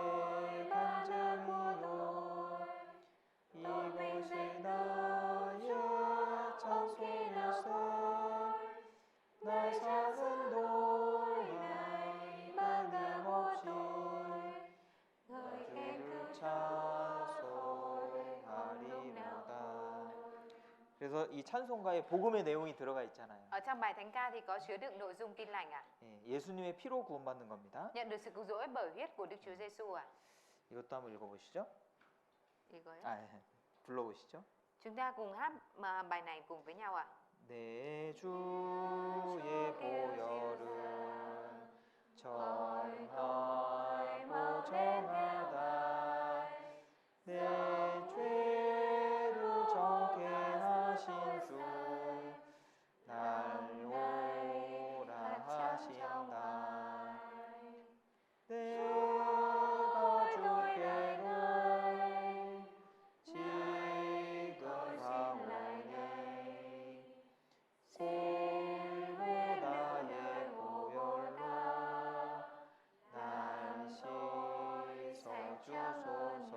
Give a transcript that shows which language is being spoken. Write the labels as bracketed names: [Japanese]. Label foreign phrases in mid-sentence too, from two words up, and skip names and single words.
[Korean] 간증이요 이것이 나의 찬송일세 날 사는 동안 빠짐없이 너희를 찬송하리로다. 그래서 이 찬송가에 복음의 내용이 들어가 있잖아요. [Vietnamese] Ở trong bài thánh ca thì có chứa đựng nội dung tin lành à? [Korean] 예, 예수님의 피로 구원받는 겁니다. [Vietnamese] Nhận được sự cứu rỗi bởi huyết của Đức Chúa Giêsu à? [Korean] 이것도 한번 읽어보시죠. I거요? 아, 예. 불러보시죠. [Vietnamese] Chúng ta cùng hát mà bài này cùng với nhau ạ. [Korean] 내 주의 보혈은 정하고 정하다 내 죄를 정케 하신 주 날 오라 하신다 내가 주께로 지금 가오니 홀로 나의 보혈로 날 씻어주소서.